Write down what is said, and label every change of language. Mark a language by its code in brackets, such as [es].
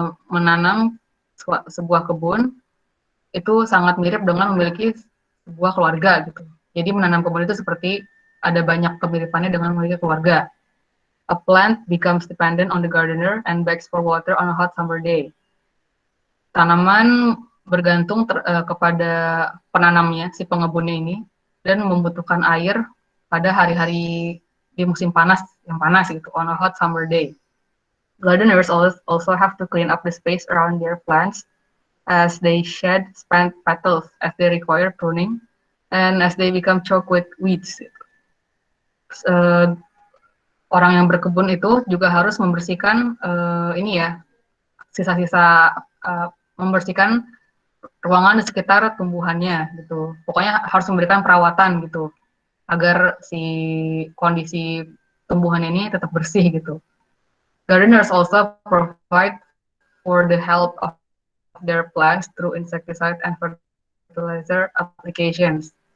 [id] Menanam sebuah kebun itu sangat mirip dengan memiliki sebuah keluarga gitu. Jadi menanam kebun itu seperti ada banyak kemiripannya dengan memiliki keluarga. [en] A plant becomes dependent on the gardener and begs for water on a hot summer day. [id] Tanaman bergantung kepada penanamnya, si pengebunnya ini, dan membutuhkan air pada hari-hari di musim panas, yang panas gitu, [en] on a hot summer day. Gardeners also have to clean up the space around their plants as they shed spent petals, as they require pruning, and as they become choked with weeds. [id] Orang yang berkebun itu juga harus membersihkan ini ya, sisa-sisa membersihkan ruangan di sekitar tumbuhannya gitu. Pokoknya harus memberikan perawatan gitu agar si kondisi tumbuhan ini tetap bersih gitu. [en] Gardeners also provide for the health of their plants through insecticide and fertilizer applications.